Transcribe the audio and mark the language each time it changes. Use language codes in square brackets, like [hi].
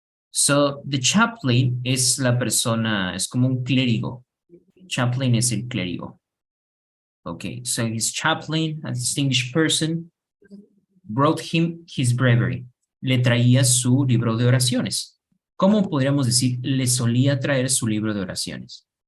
[es] So the chaplain es la persona, es como un clérigo. Chaplain es el clérigo. [en] Okay, so his chaplain, a distinguished person, brought him his breviary. [es] Le traía su libro de oraciones. ¿Cómo podríamos decir le solía traer su libro de oraciones?